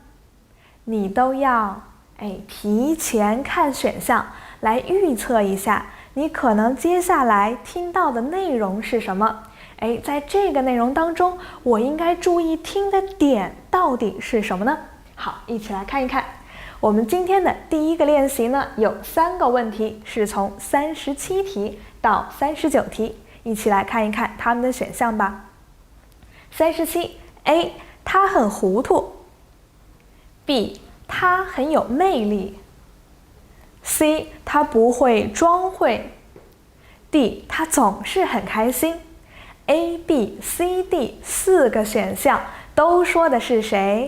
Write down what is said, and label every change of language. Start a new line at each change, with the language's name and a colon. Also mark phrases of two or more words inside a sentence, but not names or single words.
Chinese: 你都要提前看選項，來預測一下你可能接下來聽到的內容是什麼。在這個內容當中，我應該注意听的點到底是什麼呢？好，一起來看一看。我們今天的第一個練習呢，有3個問題，是從37題到39題，一起來看一看它們的選項吧。37 A， 他很糊塗。 B， 他很有魅力。 C， 他不會裝會。 D， 他總是很開心。A、B、C、D 4個選項都說的是誰？